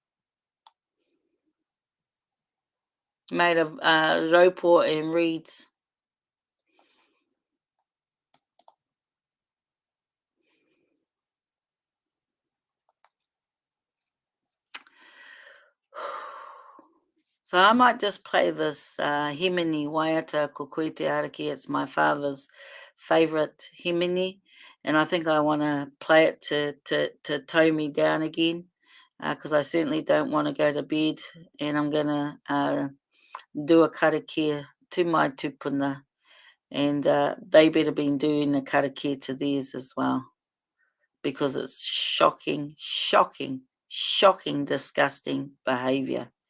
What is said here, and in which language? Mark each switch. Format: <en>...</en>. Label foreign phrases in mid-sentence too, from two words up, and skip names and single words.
<en>Made of raupo and reeds. So I might just play this</en> <mi>himini waiata ko koe te araki.</mi> <en>It's my father's favourite himini, and I think I want to play it to tow me down again, because I certainly don't want to go to bed, and I'm going to do a karakia to my tupuna, and they better been doing a karakia to theirs as well, because it's shocking, shocking, shocking, disgusting behaviour.</en>